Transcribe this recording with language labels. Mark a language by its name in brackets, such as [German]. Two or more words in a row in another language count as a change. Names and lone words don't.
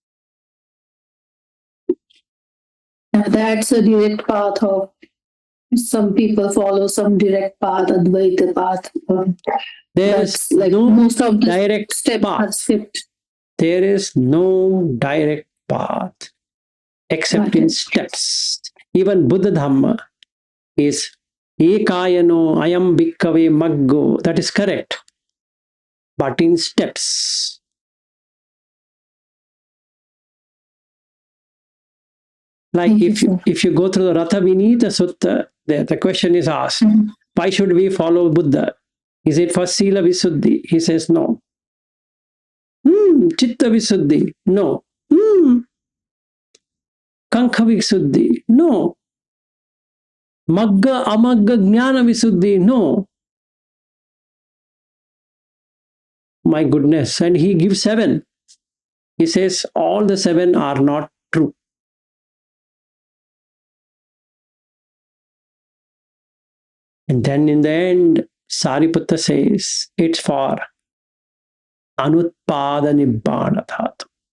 [English] That's a direct path of some people follow some direct path, Advaita path. There is That's like no most of the direct steps are path. skipped. There is no direct path except in Right. steps. Even Buddha Dhamma is [Pali] ekayano ayam bhikkave maggo. [English] That is correct, but in steps. Like if you go through the Ratha Vinita Sutta, the question is asked, why should we follow Buddha? Is it for [Pali] Sila Visuddhi? [English] He says no. [Pali] Chitta Visuddhi? No. Kankha Visuddhi? No. Magga Amagga Jnana Visuddhi? [English] No. My goodness. And he gives 7. He says all the 7 are not true. And then in the end, Sariputta says it's for [Pali] Anutpada Nibbana Dhatu.